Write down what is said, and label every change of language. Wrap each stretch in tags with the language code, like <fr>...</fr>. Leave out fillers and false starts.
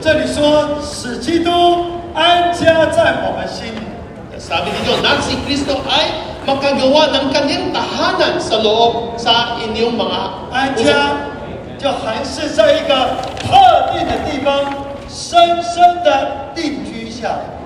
<zh>这里说使基督安家在我们心里，</zh> <tl>Sabi dito, na si Kristo ay makagawa ng kanyang tahanan sa loob sa inyong mga</tl> <zh>安家就还是在一个特定的地方深深的定居下来。</zh>